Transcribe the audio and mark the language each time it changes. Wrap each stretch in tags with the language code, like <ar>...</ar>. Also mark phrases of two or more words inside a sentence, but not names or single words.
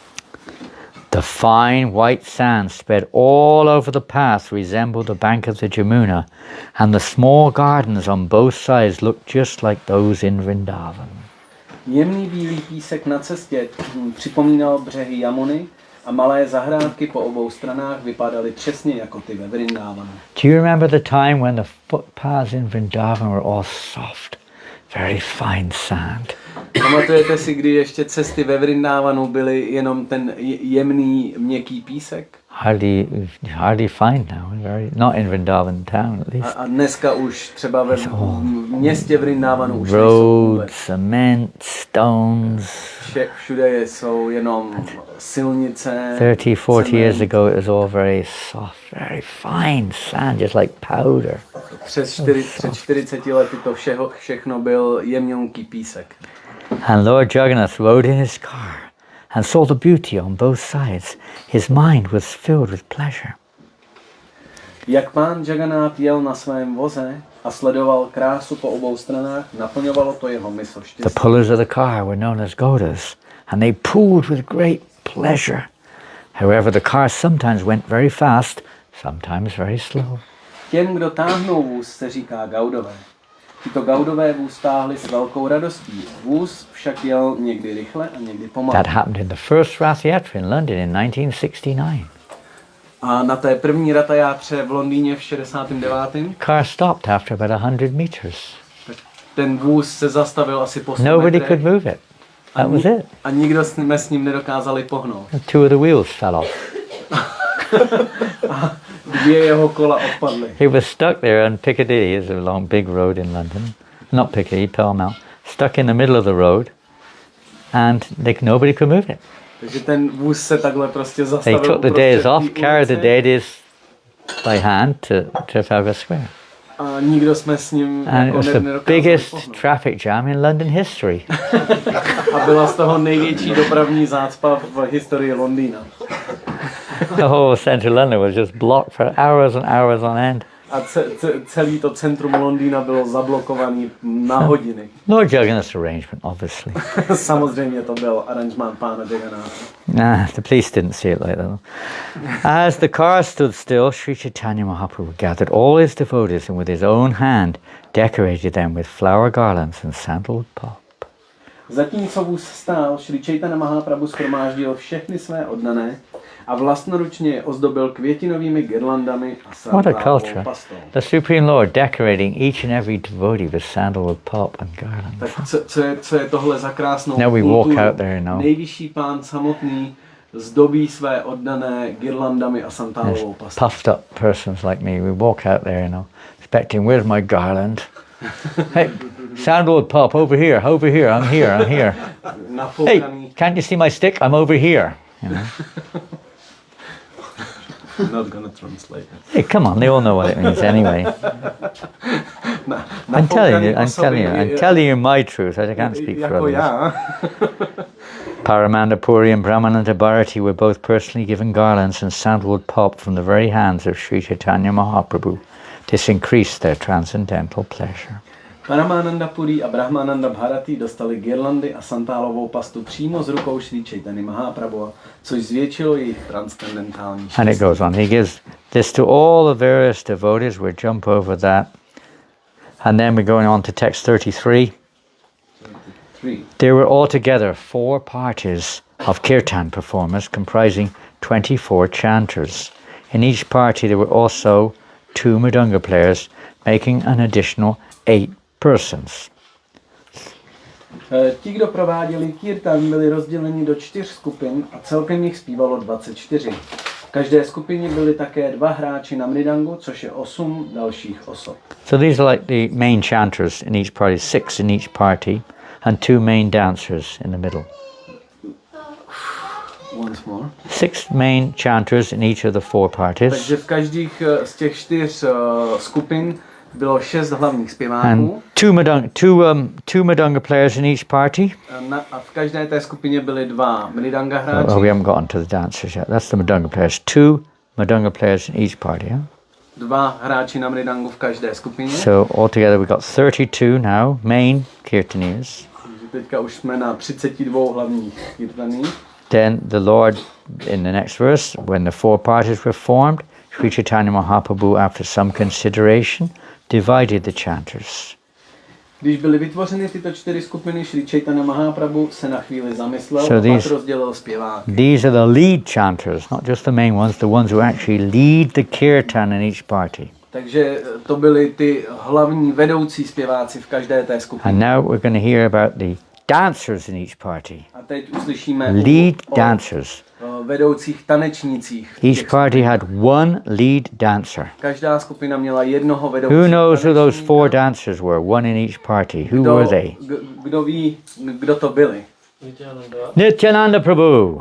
<en>The fine white sand spread all over the path resembled the bank of the Jamuna, and the small gardens on both sides looked just like those in Vrindavan.</en> <cs>Jemný bílý písek na cestě připomínal břehy Jamuny a malé zahrádky po obou stranách vypadaly přesně jako ty ve Vrindávanu.</cs> <en>Do you remember the time when the footpaths in Vrindavan were all soft, very fine sand?</en> <cs>Pamatujete si, kdy ještě cesty ve Vrindávanu byly jenom ten jemný, měkký písek?</cs> <en>Hardly fine now. Not in Vrindavan town, at least.</en> <cs>A dneska už třeba ve městě Vrindávanu už</cs> <en>roads, cement, stones.</en> <cs>Všude jsou jenom silnice.</cs> <en>30-40 years ago it was all very soft, very fine sand, just like powder.</en> <cs>Před 40 lety to všechno byl jemňonký písek.</cs> <en>And Lord Jagannath rode in his car and saw the beauty on both sides. His mind was filled with pleasure.</en> <cs>Jak pán Jagannath jel na svém voze a sledoval krásu po obou stranách, naplňovalo to jeho mysl štěstí.</cs> <en>The pullers of the car were known as Gaudas, and they pulled with great pleasure. However, the car sometimes went very fast, sometimes very slow.</en> <cs>Těm, kdo táhnou vůz, se říká Gaudové. Tyto Gaudové vůz táhli s velkou radostí. Vůz však jel někdy rychle a někdy pomalu.</cs> <en>That happened in the first Rath Yatra in London in 1969.</en> <cs>A na té první Ratha Játře v Londýně v 69.</cs> <en>Car stopped after about 100 meters.</en> <cs>Ten vůz se zastavil asi po 100</cs> <en>Nobody</en> <cs>metrech.</cs> <en>could move it. That was it.</en> <cs>A nikdo jsme s ním nedokázali pohnout.</cs> <en>2 of the wheels fell off.</en> <cs>A 2 jeho kola odpadly.</cs> <en>He was stuck there on Piccadilly, is a long big road in London. Not Piccadilly, Pall Mall. Stuck in the middle of the road, and nobody could move it.</en> <cs>Takže ten vůz se takhle prostě</cs> <en>They</en> <cs>zastavil.</cs> <en>took the days off, carried the deities by hand to Trafalgar Square.</en> <cs>A nikdo jsme s ním</cs> <en>And it</en> <cs>jako</cs> <en>was the</en> <cs>nedokázali</cs> <en>biggest</en> <cs>pohnout.</cs> <en>traffic jam in London history.</en> <cs>A byla z toho největší dopravní zácpa v historii Londýna.</cs> <en>The whole central London was just blocked for hours and hours on end.</en> <cs>A celý to centrum Londýna bylo zablokovaný na hodiny.</cs> <en>Lord Jagannath's arrangement, obviously.</en> <cs>Samozřejmě to byl aranžmán pána Jagannatha.</cs> <en>Nah, the police didn't see it like that. As the car stood still, Sri Chaitanya Mahaprabhu gathered all his devotees and with his own hand decorated them with flower garlands and sandalwood pop.</en> <cs>Zatímco vůz stál, Šri Chaitanya Mahaprabhu shromáždil všechny své oddané a vlastnoručně je ozdobil květinovými girlandami a</cs> <en>What a</en> <cs>sandálovou</cs> <en>culture.</en> <cs>pastou.</cs> <en>The Supreme Lord decorating each and every devotee with sandalwood pop and garlands.</en> <cs>Tak co je tohle za krásnou</cs> <en>Now we</en> <cs>kulturu?</cs> <en>walk out there now.</en> <cs>Nejvyšší pán samotný zdobí své oddané girlandami a santálovou pastou.</cs> <en>Puffed up persons like me, we walk out there, expecting, where's my garland? Hey, sandalwood pop, over here, I'm here. Hey, can't you see my stick? I'm over here. Not gonna translate it. Hey, come on, they all know what it means anyway. I'm telling you my truth. I can't speak for</en> <cs>Jako</cs> <en>others.</en> <cs>já.</cs> <en>Paramanda Puri and Brahmananda Bharati were both personally given garlands and sandalwood pop from the very hands of Sri Chaitanya Mahaprabhu. This increased their transcendental pleasure.</en> <cs>Paramananda Puri a Brahmananda Bharati dostali girlandy a santálovou pastu přímo z rukou Šri Chaitanya Mahaprabhu, což zvětšilo jejich transcendentální štěstí.</cs> <en>And it goes on. He gives this to all the various devotees. We'll jump over that. And then we're going on to text 33. There were altogether 4 parties of kirtan performers comprising 24 chanters. In each party there were also 2 mridanga players, making an additional 8 persons.</en> <cs>Ti, kdo prováděli kirtan, byli rozděleni do 4 skupin a celkem jich zpívalo 24. V každé skupině byli také 2 hráči na mridangu, což je 8 dalších osob.</cs> <en>So these are like the main chanters in each party, 6 in each party, and 2 main dancers in the middle. Once more. 6 main chanters in each of the 4 parties.</en> <cs>Takže v každých z těch 4 skupin bylo 6 hlavních zpěváků.</cs> <en>And two mridanga players in each party.</en> <cs>A v každé té skupině byli 2 mridanga hráči.</cs> <en>Oh, we haven't gotten to the dancers yet. That's the mridanga players. 2 mridanga players in each party. Yeah?</en> <cs>2 hráči na mridangu v každé skupině.</cs> <en>So altogether we got 32 now main kirtaniers.</en> <cs>Teďka už jsme na 32 hlavních kirtaních.</cs> <en>Then the Lord, in the next verse, when the 4 parties were formed, Sri Chaitanya Mahaprabhu, after some consideration, divided the chanters.</en> <cs>Když byly vytvořeny tyto 4 skupiny, Sri Chaitanya Mahaprabhu se na chvíli zamyslel</cs> <en>So</en> <cs>a pak rozdělil zpěváky.</cs> <en>These are the lead chanters, not just the main ones, the ones who actually lead the kirtan in each party.</en> <cs>Takže to byly ty hlavní vedoucí zpěváci v každé té skupině.</cs> <en>And now we're going to hear about the dancers in each party.</en> <cs>A teď uslyšíme</cs> <en>Lead dancers.</en> <cs>o vedoucích tanečnících.</cs> <en>Each party had 1 lead dancer.</en> <cs>Každá skupina měla jednoho vedoucího.</cs> <en>Who knows who those 4 dancers were? 1 in each party. Who were they?</en> <cs>Kdo ví, kdo to byli?</cs> <en>Nityananda Prabhu.</en>